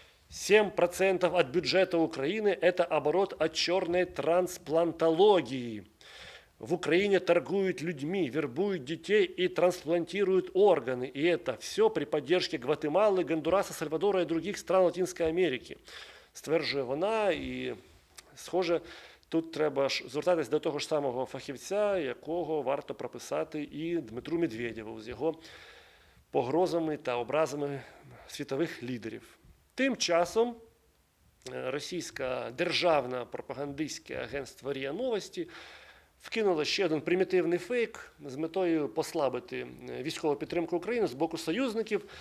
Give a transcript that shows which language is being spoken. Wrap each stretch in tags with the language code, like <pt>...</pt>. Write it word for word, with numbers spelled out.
<uk>«семь процентов від бюджету України – це оборот від чорної трансплантології.</uk> <ru>В Украине торгуют людьми, вербуют детей и трансплантируют органы. И это все при поддержке Гватемалы, Гондураса, Сальвадора и других стран Латинской Америки», стверджує вона.</ru> <uk>І, схоже, тут треба ж звертатись до того ж самого фахівця, якого варто прописати і Дмитру Медведєву з його погрозами та образами світових лідерів. Тим часом російське державне пропагандистське агентство «РІА Новості» вкинула ще один примітивний фейк з метою послабити військову підтримку України з боку союзників.</uk>